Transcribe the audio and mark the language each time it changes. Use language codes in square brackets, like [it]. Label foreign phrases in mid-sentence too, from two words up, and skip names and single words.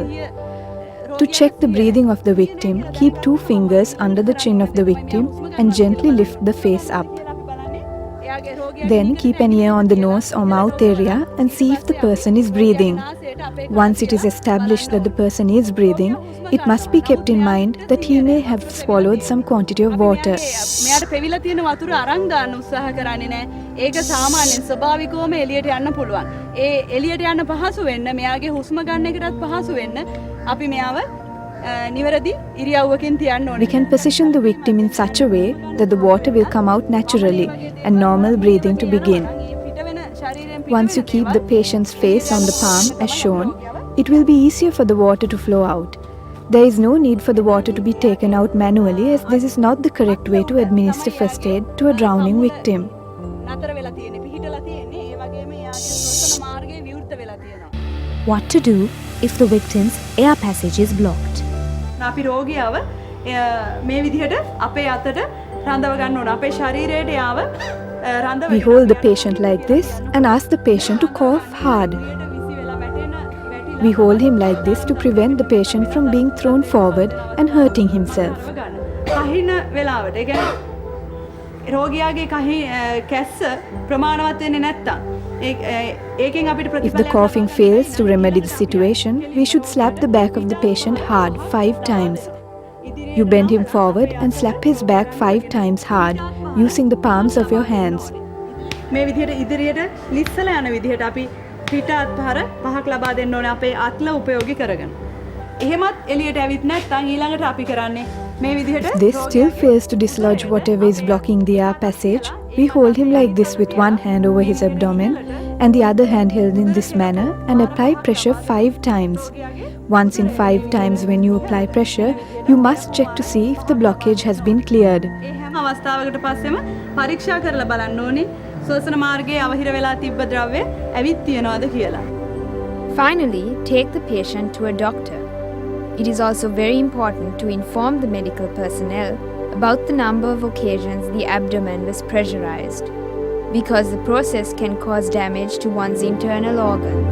[en] To check the breathing of the victim, keep 2 fingers under the chin of the victim and gently lift the face up. Then keep an ear on the nose or mouth area and see if the person is breathing. Once it is established that the person is breathing, it must be kept in mind that he may have swallowed some quantity of water. [si] ඒක සාමාන්‍යයෙන් ස්වභාවිකවම එළියට යන්න පුළුවන්. ඒ එළියට යන්න පහසු වෙන්න මෙයාගේ හුස්ම ගන්න එකටත් පහසු වෙන්න අපි මෙයාව නිවැරදි ඉරියව්වකින් තියන්න ඕනේ. [en] We can position the victim in such a way that the water will come out naturally and normal breathing to begin. Once you keep the patient's face on the palm as shown, it will be easier for the water to flow out. There is no need for the water to be taken out manually as this is not the correct way to administer first aid to a drowning victim. What to do if the victim's air passage is blocked? [si] අපි රෝගියාව මේ විදිහට අපේ අතට රඳව ගන්න ඕන. අපේ ශරීරයට යාව රඳව [en] We hold the patient like this and ask the patient to cough hard. We hold him like this to prevent the patient from being thrown forward and hurting himself. [si] කහින වෙලාවට ඒ කියන්නේ රෝගියාගේ කහි කැස්ස ප්‍රමාණවත් වෙන්නේ නැත්තම් ඒකෙන් අපිට [en] If the coughing fails to remedy the situation, we should slap the back of the patient hard 5 times. You bend him forward and slap his back 5 times hard using the palms of your hands. [si] මේ විදිහට ඉදිරියට ලිස්සලා යන විදිහට අපි පිට අත්පහර පහක් ලබා දෙන්න ඕනේ අපේ අත්ල උපයෝගී කරගෙන. එහෙමත් එළියට ඇවිත් නැත්නම් ඊළඟට අපි කරන්නේ මේ විදිහට [en] If this still fails to dislodge whatever is blocking the air passage, we hold him like this with one hand over his abdomen and the other hand held in this manner and apply pressure 5 times. Once in 5 times when you apply pressure, you must check to see if the blockage has been cleared. [si] අවස්ථාවකට පස්සෙම පරීක්ෂා කරලා බලන්න ඕනේ ශ්වසන මාර්ගයේ අවහිර වෙලා තිබ්බ ද්‍රව්‍ය ඇවිත් තියනවාද කියලා. [en] Finally, take the patient to a doctor. It is also very important to inform the medical personnel About the number of occasions the abdomen was pressurized, because the process can cause damage to one's internal organs.